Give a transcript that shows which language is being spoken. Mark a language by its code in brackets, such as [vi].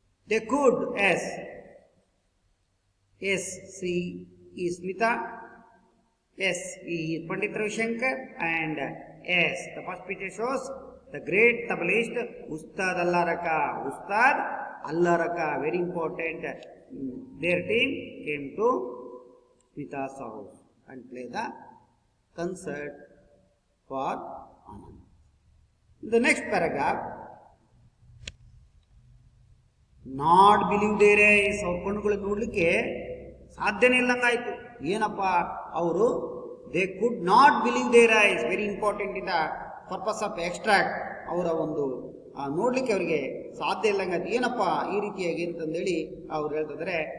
[en] They could as see ಈ Smita, as ಈ Pandit Ravishankar, and as the first picture shows the great tableist Ustad Allaraka. Ustad Allaraka, very important. Their team came to Smita's house and play the concert for Anand. The next paragraph, not believe their eyes. [kn] ಅವ್ರ ಕಣ್ಣುಗಳು ನೋಡ್ಲಿಕ್ಕೆ ಸಾಧ್ಯನೇ ಇಲ್ಲಂಗಾಯ್ತು. ಏನಪ್ಪ ಅವರು, [en] they could not believe their eyes. Very important in the purpose of extract. [kn] ಅವರ ಒಂದು ನೋಡ್ಲಿಕ್ಕೆ ಅವರಿಗೆ ಸಾಧ್ಯ ಇಲ್ಲ. ಏನಪ್ಪ ಈ ರೀತಿಯಾಗಿ ಅಂತಂದೇಳಿ ಅವ್ರು ಹೇಳ್ತಿದ್ದಾರೆ.